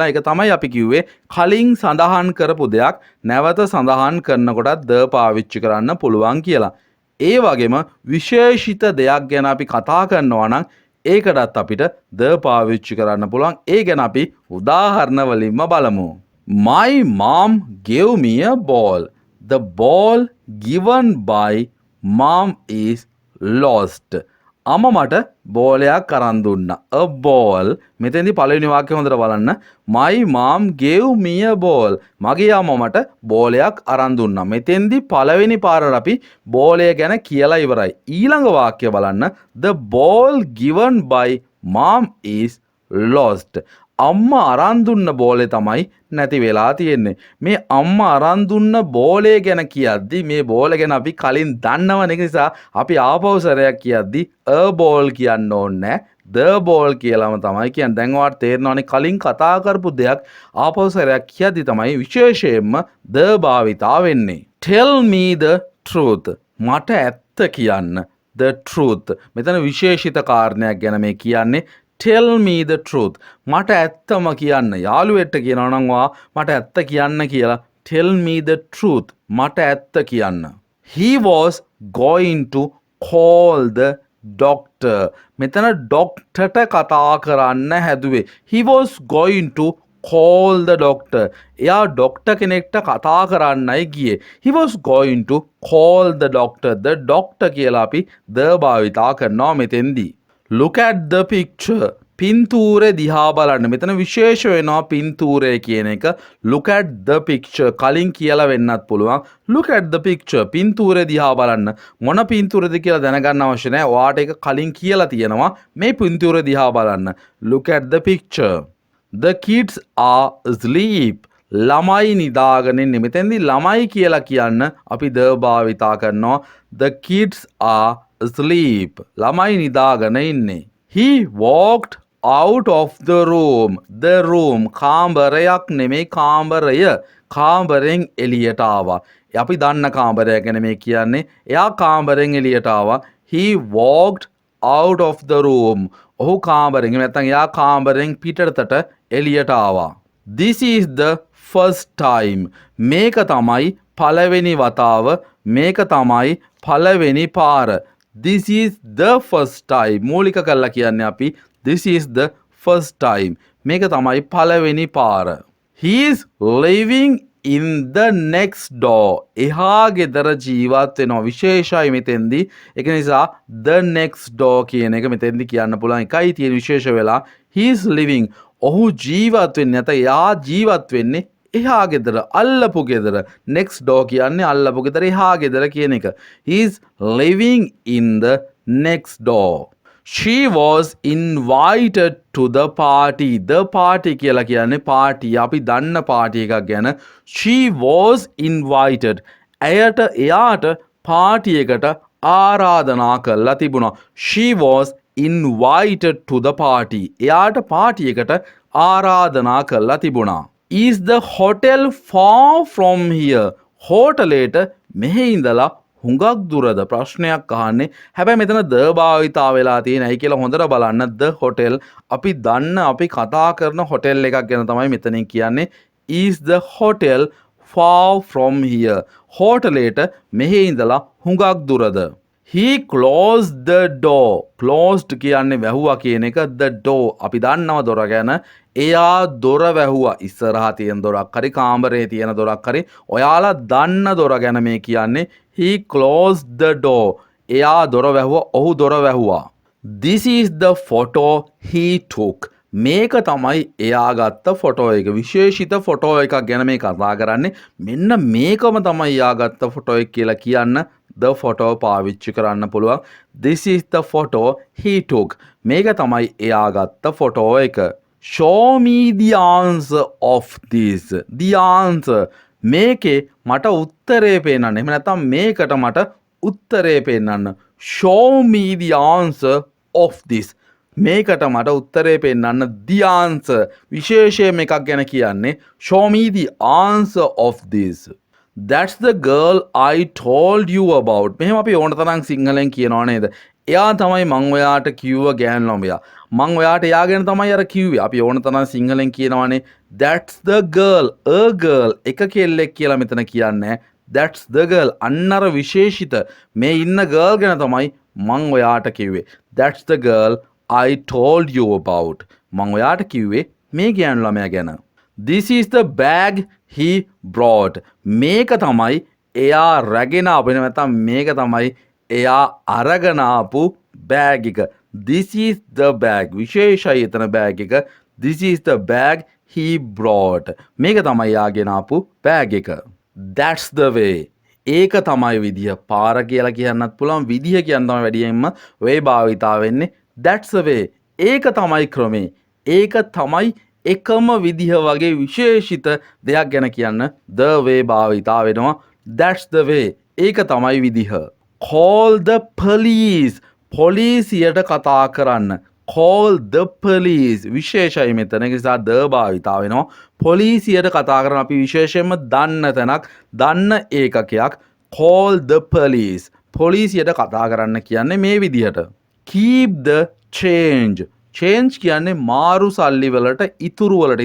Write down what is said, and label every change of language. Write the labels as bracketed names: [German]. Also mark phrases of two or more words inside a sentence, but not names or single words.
[Sinhala] ඒක තමයි අපි කිව්වේ කලින් සඳහන් කරපු දෙයක් නැවත සඳහන් කරනකොටත් ද පාවිච්චි කරන්න පුළුවන් කියලා. ඒ වගේම විශේෂිත දෙයක් ගැන අපි කතා කරනවා නම් ඒකටත් අපිට ද පාවිච්චි කරන්න පුළුවන්. ඒ ගැන අපි උදාහරණ වලින්ම බලමු. [English] My mom gave me a ball. The ball given by mom is lost. [Sinhala] අම්මා මට බෝලයක් අරන් දුන්නා. [English] A ball. [Sinhala] මෙතෙන්දී පළවෙනි වාක්‍යය හොඳට බලන්න. [English] My mom gave me a ball. [Sinhala] මගේ අම්මා මට බෝලයක් අරන් දුන්නා. මෙතෙන්දී පළවෙනි පාරට අපි බෝලය ගැන කියලා ඉවරයි. ඊළඟ වාක්‍යය බලන්න. [English] The ball given by mom is lost. [Sinhala] අම්මා අරන් දුන්න බෝලේ තමයි නැති වෙලා තියෙන්නේ. මේ අම්මා අරන් දුන්න බෝලේ ගැන කියද්දි මේ බෝල ගැන අපි කලින් දන්නව නිසා අපි ආපහු සැරයක් කියද්දි [English] a ball [Sinhala] කියන්න ඕනේ [English] the ball [Sinhala] කියලාම තමයි කියන්නේ. දැන් ඔයාලට තේරෙනවනේ කලින් කතා කරපු දෙයක් ආපහු සැරයක් කියද්දි තමයි විශේෂයෙන්ම the භාවිතා වෙන්නේ. [English] Tell me the truth. [Sinhala] මට ඇත්ත කියන්න. [English] The truth. [Sinhala] මෙතන විශේෂිත කාරණයක් ගැන මේ කියන්නේ. [English] Tell me the truth. [Sinhala] මට ඇත්තම කියන්න. යාළුවෙක්ට කියනවා නම් මට ඇත්ත කියන්න කියලා. [English] Tell me the truth. [Sinhala] මට ඇත්ත කියන්න. [English] He was going to call the doctor. [Sinhala] මෙතන ඩොක්ටර්ට කතා කරන්න හැදුවේ. [English] He was going to call the doctor. [Sinhala] එයා ඩොක්ටර් කෙනෙක්ට කතා කරන්නයි ගියේ. [English] He was going to call the doctor. The doctor [Sinhala] කියලා අපි the භාවිතා කරනවා මෙතෙන්දී. [English] Look at the picture. [Sinhala] පින්තූරේ දිහා බලන්න. මෙතන විශේෂ වෙනවා පින්තූරය කියන එක. [English] Look at the picture. [Sinhala] කලින් කියලා වෙන්නත් පුළුවන්. [English] Look at the picture. [Sinhala] පින්තූරේ දිහා බලන්න. මොන පින්තූරද කියලා දැනගන්න අවශ්‍ය නැහැ. ඔයාට ඒක කලින් කියලා තියෙනවා. මේ පින්තූරේ දිහා බලන්න. [English] Look at the picture. The kids are asleep. [Sinhala] ළමයි නිදාගෙන ඉන්නේ. මෙතෙන්දී ළමයි කියලා කියන්න අපි the භාවිතා කරනවා. [English] The kids are asleep. [Sinhala] ළමයි නිදාගෙන ඉන්නේ. [English] He walked out of the room. The room [Sinhala] කාමරයක් නෙමෙයි කාමරය. කාමරෙන් එළියට ආවා. අපි දන්න කාමරය ගැන මේ කියන්නේ. එයා කාමරෙන් එළියට ආවා. [English] He walked out of the room. [Sinhala] ඔහු කාමරෙන් නැත්නම් එයා කාමරෙන් පිටතට එළියට ආවා. [English] This is the first time. [Sinhala] මේක තමයි පළවෙනි වතාව. මේක තමයි පළවෙනි පාර. [English] This is the first time. [Sinhala] මූලික කරලා කියන්නේ අපි [English] this is the first time. [Sinhala] මේක තමයි පළවෙනි පාර. [English] He is living in the next door. [Sinhala] එහා ගෙදර ජීවත් වෙනවා. විශේෂයි මෙතෙන්දී. ඒක නිසා [English] the next door [Sinhala] කියන එක මෙතෙන්දී කියන්න පුළුවන් එකයි තියෙන විශේෂ වෙලා. [English] He is living. [Sinhala] ඔහු ජීවත් වෙන්නේ නැත. එයා ජීවත් වෙන්නේ එහා ගෙදර අල්ලපු ගෙදර. [English] next door [Sinhala] කියන්නේ අල්ලපු ගෙදර එහා ගෙදර කියන එක. [English] He is living in the next door. She was invited to the party. The party [Sinhala] කියලා කියන්නේ party. අපි දන්න party එකක් ගැන. [English] She was invited. [Sinhala] එයාට party එකට ආරාධනා කරලා තිබුණා. [English] She was invited to the party. [Sinhala] එයාට party එකට ආරාධනා කරලා තිබුණා. [English] Is the hotel far from here? [Sinhala] හෝටලේට මෙහෙ ඉඳලා හුඟක් දුරද ප්‍රශ්නයක් අහන්නේ. හැබැයි මෙතන ද භාවිතා වෙලා තියෙන ඇයි කියලා හොඳට බලන්න. ද hotel අපි දන්න අපි කතා කරන hotel එකක් ගැන තමයි මෙතනින් කියන්නේ. [English] Is the hotel far from here? [Sinhala] හෝටලේට මෙහෙ ඉඳලා හුඟක් දුරද? [English] He closed the door. Closed [Sinhala] කියන්නේ වැහුවා කියන එක. [English] The door [Sinhala] අපි දන්නවා දොර ගැන. එයා දොර වැහුවා. ඉස්සරහා තියෙන දොරක් හරි කාමරේ තියෙන දොරක් හරි ඔයාලා දන්න දොර ගැන මේ කියන්නේ. [English] He closed the door. [Sinhala] එයා දොර වැහුවා. ඔහු දොර වැහුවා. [English] This is the photo he took. [Sinhala] මේක තමයි එයා ගත්ත ෆොටෝ එක. විශේෂිත ෆොටෝ එකක් ගැන මේ කතා කරන්නේ. මෙන්න මේකම තමයි එයා ගත්ත ෆොටෝ එක කියලා කියන්න [English] the photo [Sinhala] පාවිච්චි කරන්න පුළුවන්. [English] This is the photo he took. [Sinhala] මේක තමයි එයා ගත්ත ෆොටෝ එක. [English] Show me the answer of this. The answer. [Sinhala] මේකේ මට උත්තරේ පෙන්නන්න. එහෙම නැත්නම් මේකට මට උත්තරේ පෙන්නන්න. [English] Show me the answer of this. [Sinhala] මේකට මට උත්තරේ පෙන්නන්න. [English] The answer. [Sinhala] විශේෂයෙන් එකක් ගැන කියන්නේ. [English] Show me the answer of this. That's the girl I told you about. [Sinhala] මෙහෙම අපි ඕන තරම් සිංහලෙන් කියනවා නේද? එයා තමයි මං ඔයාට කිව්ව ගෑනු ළමයා. මං ඔයාට එයා ගැන තමයි අර කිව්වේ. අපි ඕන තරම් සිංහලෙන් කියනවානේ. [English] That's the girl. A girl. [Sinhala] එක කෙල්ලෙක් කියලා මෙතන කියන්නේ. [English] That's the girl. [Sinhala] අන්නර විශේෂිත මේ ඉන්න girl ගැන තමයි මං ඔයාට කිව්වේ. [English] That's the girl I told you about. [Sinhala] මං ඔයාට කිව්වේ මේ ගෑනු ළමයා ගැන. [English] This is the bag he brought. [Sinhala] මේක තමයි එයා රැගෙන ආපු නැත්නම් මේක තමයි එයා අරගෙන ආපු බෑග් එක. [English] This is the bag. [Sinhala] විශේෂයි එතන බෑග් එක. [English] This is the bag he brought. [Sinhala] මේක තමයි එයාගෙන ආපු බෑග් එක. [English] That's the way. [Sinhala] ඒක තමයි විදිය. පාර කියලා කියන්නත් පුළුවන්. විදිය කියන තමයි වැඩියෙන්ම way භාවිතා වෙන්නේ. [English] That's the way. [Sinhala] ඒක තමයි ක්‍රමේ. ඒක තමයි එකම විදිහ වගේ විශේෂිත දෙයක් ගැන කියන්න [English] the way [Sinhala] භාවිතා වෙනවා. [English] That's the way. [Sinhala] ඒක තමයි විදිහ. [English] Call the police. [Sinhala] පොලිසියට කතා කරන්න. [English] Call the police. [Sinhala] විශේෂයි මෙතන. ඒ නිසා the භාවිතා වෙනවා. පොලිසියට කතා කරන අපි විශේෂයෙන්ම දන්න තැනක් දන්න ඒකකයක්. [English] Call the police. [Sinhala] පොලිසියට කතා කරන්න කියන්නේ මේ විදිහට. [English] Keep the change. [Sinhala] චේන්ජ් කියන්නේ මාරු සල්ලි වලට ඉතුරු වලට.